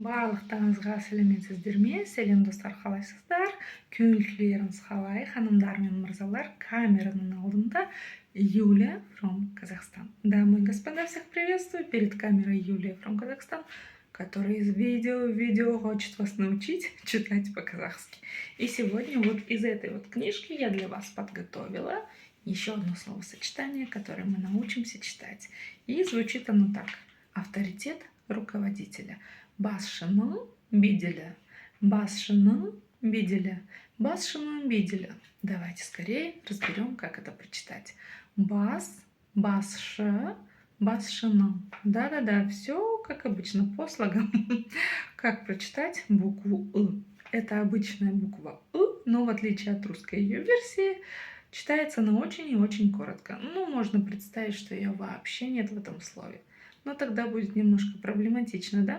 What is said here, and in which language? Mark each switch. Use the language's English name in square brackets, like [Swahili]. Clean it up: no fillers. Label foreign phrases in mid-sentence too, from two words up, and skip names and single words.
[Kazakh] Барлықтарыңызға сәлеметсіздерме? Сәлем достар, қалайсыздар? Көңіл-күйлеріңіз қалай? Ханымдар мен мырзалар, камераның алдында Юлия from Казахстан. [Russian] Дамы и господа, всех приветствую. Перед камерой Юлия from Казахстан, которая из видео в видео хочет вас научить читать по-казахски. И сегодня вот из этой вот книжки я для вас подготовила еще одно словосочетание, которое мы научимся читать. И звучит оно так. Авторитет руководителя. [Kazakh] Басшының беделі. Басшының беделі. Басшының беделі. [Russian] Давайте скорее разберем, как это прочитать. [Kazakh] Басшы, басшының. [Russian] Да-да-да, все как обычно по слогам. Как прочитать букву «ы». Это обычная буква «ы», но в отличие от русской ее версии, читается она очень и очень коротко. Ну, можно представить, что ее вообще нет в этом слове. Но тогда будет немножко проблематично, да?